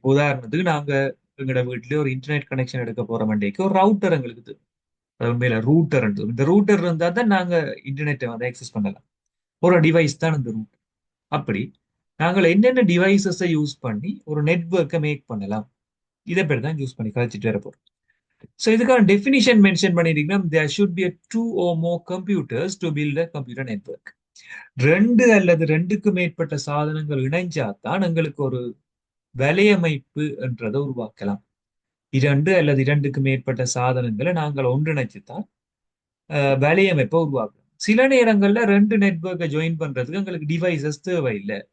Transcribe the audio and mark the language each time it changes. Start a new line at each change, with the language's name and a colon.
Tamil: இப்போ உதாரணத்துக்கு நாங்க எங்களோட வீட்டுல ஒரு இன்டர்நெட் கனெக்ஷன் எடுக்க போற மண்டேக்கு ஒரு ரவுட்டர் எங்களுக்கு தேவை. அது உண்மையில ரூட்டர். இந்த ரூட்டர் இருந்தா தான் நாங்க இன்டர்நெட்டை வந்து ஆக்சஸ் பண்ணலாம். ஒரு டிவைஸ் தான் இந்த ரூட்டர். அப்படி நாங்கள் என்னென்ன டிவைசஸை யூஸ் பண்ணி ஒரு நெட்வொர்க்கை மேக் பண்ணலாம், இதை பேர் தான் யூஸ் பண்ணி கழிச்சிட்டு வர போறோம். ஸோ இதுக்கான definition mention பண்ணிருக்கீங்கன்னா,
English: there should be a 2 or more computers to build a computer network.
Tamil: 2 அல்லது 2க்கு மேற்பட்ட சாதனங்கள் இணைஞ்சாதான் எங்களுக்கு ஒரு வலையமைப்பு என்றதை உருவாக்கலாம். 2 அல்லது 2க்கு மேற்பட்ட சாதனங்களை நாங்கள் ஒன்றிணைச்சுதான் வலையமைப்பை உருவாக்கலாம். சில நேரங்கள்ல 2 நெட்வொர்க்கை ஜாயின் பண்றதுக்கு எங்களுக்கு டிவைசஸ் தேவையில்லை.